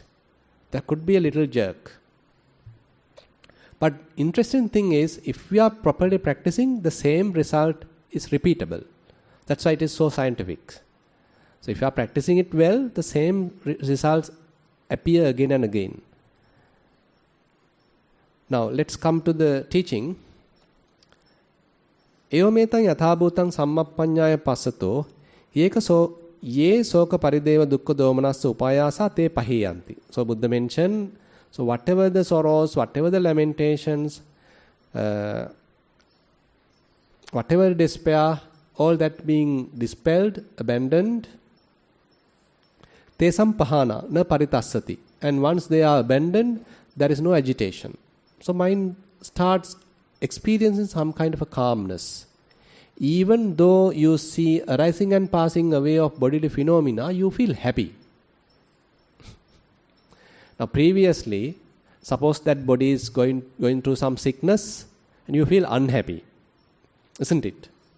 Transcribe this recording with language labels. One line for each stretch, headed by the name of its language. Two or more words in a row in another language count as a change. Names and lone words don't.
English: There could be a little jerk. But interesting thing is, if we are properly practicing, the same result is repeatable. That's why it is so scientific. So if you are practicing it well, the same results appear again and again. Now let's come to the teaching.
Pali: Eometang yathabhutang sammappanyaya passato ye soka parideva dukkha domanassa upayasa te pahiyanti.
English: So Buddha mentioned, so whatever the sorrows, whatever the lamentations, whatever despair, all that being dispelled, abandoned,
Pali: tesam pahana na paritassati.
English: And once they are abandoned, there is no agitation. So mind starts experiencing some kind of a calmness. Even though you see arising and passing away of bodily phenomena, you feel happy. Now previously, suppose that body is going through some sickness and you feel unhappy, isn't it?